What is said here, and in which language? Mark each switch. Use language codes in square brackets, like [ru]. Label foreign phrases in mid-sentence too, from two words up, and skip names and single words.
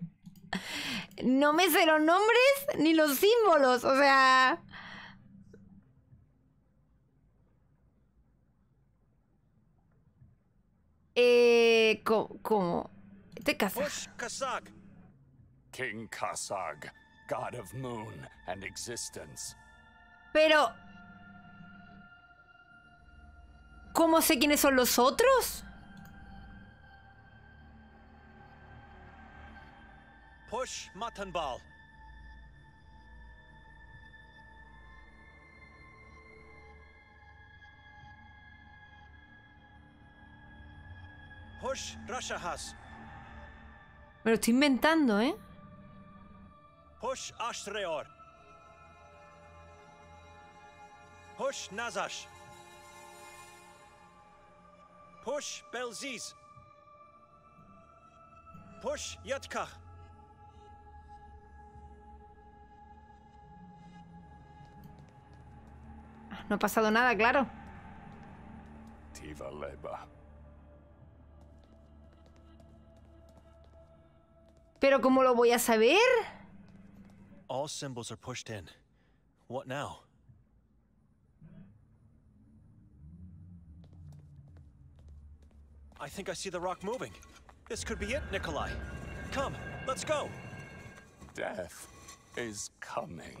[es] No me sé los nombres ni los símbolos, o sea... ¿Cómo? ¿Este Kasag? [en] King Kasag, god of moon and existence. [es] Pero... ¿Cómo sé quiénes son los otros? [en] Push Matanbal. Push Rashahas. [es] Me lo estoy inventando, ¿eh? [en] Push Ashreor. Push Nazash. Push Belziz. Push Yatkach. [es] No ha pasado nada, claro. Tiva Leba. Pero ¿cómo lo voy a saber? [en] All symbols are pushed in. What now? I think I see the rock moving. This could be it, Nikolai. Come, let's go. Death is coming.